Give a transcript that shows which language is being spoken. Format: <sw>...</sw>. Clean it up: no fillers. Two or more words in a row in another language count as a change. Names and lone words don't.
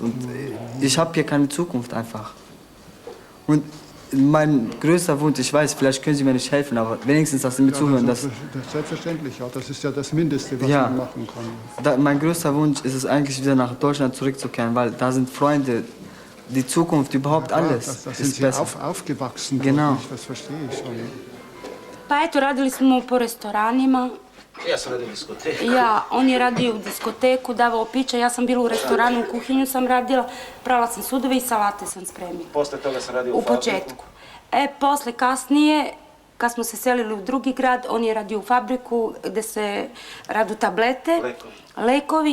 <de>Und ich habe hier keine Zukunft einfach. Und mein größter Wunsch, ich weiß, vielleicht können Sie mir nicht helfen, aber wenigstens, dass Sie mir zuhören. Das ist selbstverständlich, ja. Das ist ja das Mindeste, was man machen kann. Mein größter Wunsch ist es eigentlich, wieder nach Deutschland zurückzukehren, weil da sind Freunde, die Zukunft, überhaupt alles. Da sind Sie aufgewachsen. Genau. Das verstehe ich schon.</de> <sr>Pa eto, radili smo po restoranima. Ja sam radio u diskoteku. Ja, on je radio u diskoteku, davao piće, ja sam bila u restoranu, u kuhinju sam radila, prala sam sudove i salate sam spremila. Posle toga sam radio u fabriku. U početku. Posle kasnije, kad smo se selili u drugi grad, on je radio u fabriku gde se radu tablete, lekovi.</sr>